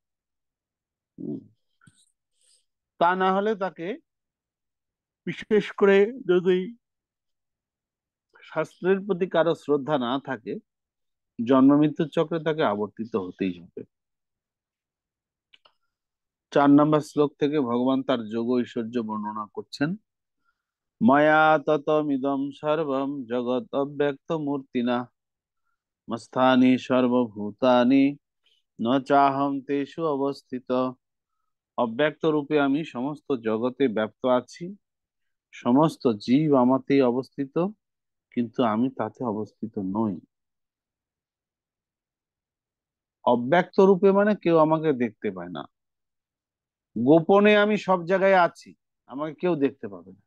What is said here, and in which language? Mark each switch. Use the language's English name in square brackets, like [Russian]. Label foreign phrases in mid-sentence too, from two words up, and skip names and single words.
[Bangla] তা না হলে তাকে, বিশেষ করে যদি শাস্ত্রের প্রতি কারো শ্রদ্ধা না থাকে, জন্ম মৃত্যুর চক্রে তাকে আবর্তিত হতেই হবে। 4 নম্বর শ্লোক থেকে ভগবান তার যোগ ঐশ্বর্য বর্ণনা করছেন। [Sanskrit] মায়া ততমিদম সর্বম জগৎ অব্যক্ত মূর্তিনা মস্থানি সর্বভূতানি ন চাহম তেষু অবস্থিত। [Bangla] অব্যক্ত রূপে আমি সমস্ত জগতে ব্যপ্ত আছি, সমস্ত জীব আমাতেই অবস্থিত, কিন্তু আমি তাতে অবস্থিত নই। অব্যক্ত রূপে মানে কেউ আমাকে দেখতে পায় না, গোপনে আমি সব জায়গায় আছি, আমাকে কেউ দেখতে পাবে না।